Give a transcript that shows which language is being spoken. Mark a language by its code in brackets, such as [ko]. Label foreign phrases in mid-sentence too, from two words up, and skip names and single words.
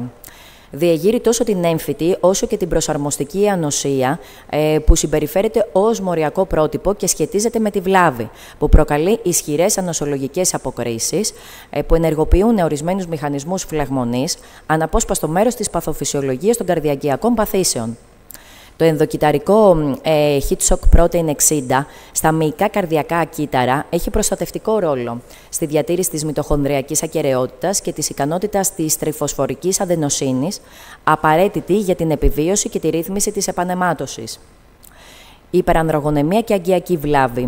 [el] Διεγείρει τόσο την έμφυτη όσο και την προσαρμοστική ανοσία που συμπεριφέρεται ως μοριακό πρότυπο και σχετίζεται με τη βλάβη, που προκαλεί ισχυρές ανοσολογικές αποκρίσεις που ενεργοποιούν ορισμένους μηχανισμούς φλεγμονής, αναπόσπαστο μέρος της παθοφυσιολογίας των καρδιαγγειακών παθήσεων. Το ενδοκυταρικό [en] heat shock protein [el] 60 στα μυϊκά καρδιακά κύτταρα έχει προστατευτικό ρόλο στη διατήρηση της μυτοχονδριακής ακεραιότητας και της ικανότητας της τριφωσφορικής αδενοσίνης, απαραίτητη για την επιβίωση και τη ρύθμιση της επαναιμάτωσης. Η υπερανδρογονεμία και αγκιακή βλάβη.